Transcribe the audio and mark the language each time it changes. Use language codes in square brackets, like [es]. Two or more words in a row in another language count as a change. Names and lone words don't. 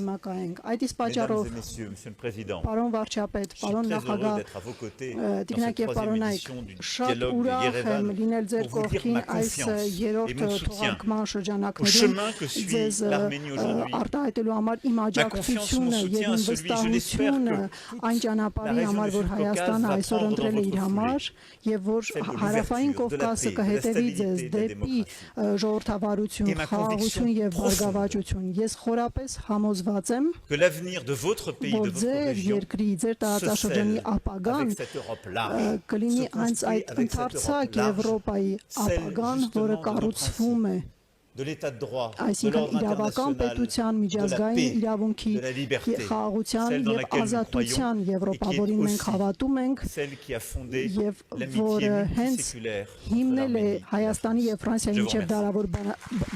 [hy] դիմակայենք։ Այդ իսկ պատճառով, պարոն վարչապետ, պարոն նախագահ, տիկնակ եւ պարոնայք, շատ ուրախ եմ լինել ձեր կողքին այս երրորդ թողարկման շրջանակներում, ձեզ արտահայտելու համար իմ աջակցությունը եւ իմ վստահությունը այն ճանապարհի համար, որ Հայաստանը այսօր ընտրել է իր համար, եւ որ Հարավային Կովկասը կհետևի ձեզ դեպի ժողովրդավարություն, խաղաղություն եւ profondément [fr] que l'avenir de votre pays, de votre région, se scelle avec cette Europe large, se construit avec cette Europe large, celle justement de nos principes, de l'état de droit, de l'ordre international, de la paix, de la liberté, celle dans laquelle nous croyons et qui est aussi celle qui a fondé l'amitié multiséculaire entre l'Arménie et la France.